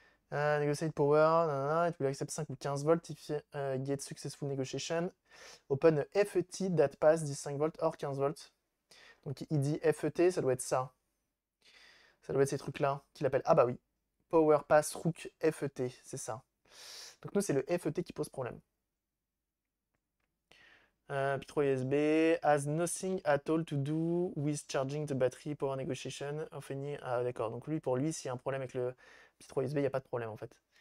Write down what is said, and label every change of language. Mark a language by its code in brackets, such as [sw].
[en] Negotiate power, nanana, it will accept 5 ou 15 volts if get successful negotiation. Open a FET that pass 5 volts or 15 volts. [fr] Donc il dit FET, ça doit être ça. Ça doit être ces trucs-là qu'il appelle. Ah bah oui. [en] Power pass rook FET, [fr] c'est ça. Donc nous, c'est le FET qui pose problème. [en] P3 USB has nothing at all to do with charging the battery power negotiation of any. [fr] Ah d'accord, donc lui, pour lui, s'il y a un problème avec le P3 USB, il n'y a pas de problème en fait.